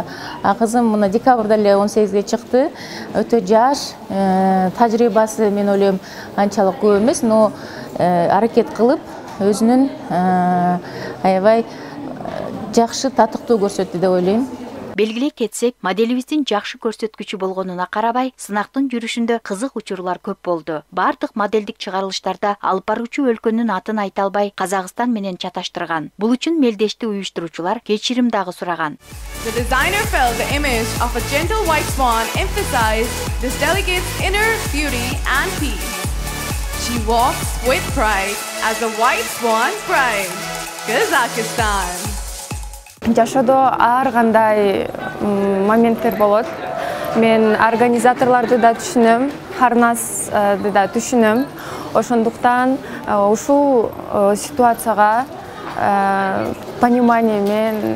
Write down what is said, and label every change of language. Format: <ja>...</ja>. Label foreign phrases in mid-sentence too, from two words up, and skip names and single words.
<ky>Кызым мына декабрда эле 18-ге чыкты. Өтө жаш, тажрыйбасы мен ойлойм анчалык көп эмес, но аракет кылып өзүнүн аябай жакшы татыктуу көрсөттү деп ойлойм. Белгилей кетсек, моделибиздин жакшы көрсөткүчү болгонуна карабай, сынактын жүрүшүндө кызык учурлар көп болду. Бардык модельдик чыгарылыштарда алып баруучу өлкөнүн атын айта албай, Казакстан менен чаташтырган. Бул үчүн мелдешти уюштуруучулар кечирим дагы сураган.</ky> <en>The designer felt the image of a gentle white swan emphasized this delegate's inner beauty and peace. She walks with pride as a white swan's bride. Kazakhstan.</en> <ky>Жашоодо ар кандай моменттер болот. Мен организаторлорду да түшүнөм, Харнасты да түшүнөм. Ошондуктан ушул ситуацияга понимание мен</ky>